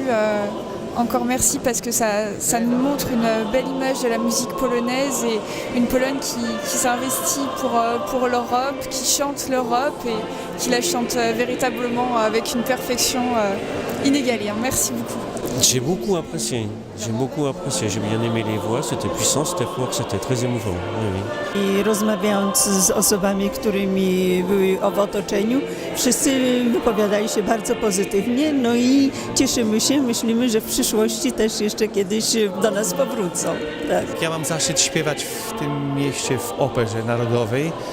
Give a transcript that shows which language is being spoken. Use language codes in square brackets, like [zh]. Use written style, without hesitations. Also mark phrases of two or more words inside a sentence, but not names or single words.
[fr] Encore merci parce que ça nous montre une belle image de la musique polonaise et une Pologne qui s'investit pour l'Europe, qui chante l'Europe et qui la chante véritablement avec une perfection inégalée. Merci beaucoup. J'ai beaucoup apprécié, j'ai bien aimé les voix, c'était puissant, c'était fort, c'était très émouvant. Oui. [pl] I rozmawiając z osobami, którymi były w otoczeniu, wszyscy wypowiadali się bardzo pozytywnie, no i cieszymy się, myślimy, że w przyszłości też jeszcze kiedyś do nas powrócą. Tak. Ja mam zaszczyt śpiewać w tym mieście w Operze Narodowej.